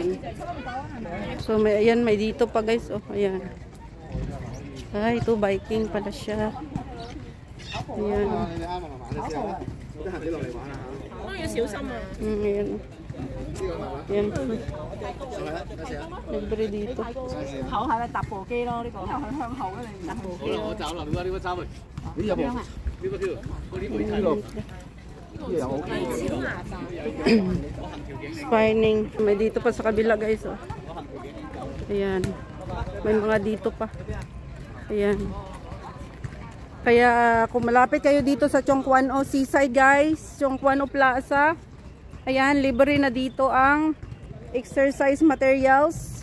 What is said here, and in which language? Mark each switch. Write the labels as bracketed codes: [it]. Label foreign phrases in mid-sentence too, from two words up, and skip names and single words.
[tl] So may dito pa guys. Oh, ayan. Ay, ito biking pala siya. Ayan. Ayan. Ayan. Libre dito. [yue] 口係咪踏步機咯？呢個向後咧，你踏步機。我走啦，呢個走去。呢有冇？呢個票， Spinning. [tl] May dito pa sa kabila guys. Oh. Ayan. May mga dito pa. Ayan. Kaya kung malapit kayo dito sa Chongquan-o Seaside guys, Chongquan-o Plaza, ayan, libre na dito ang [en] exercise materials.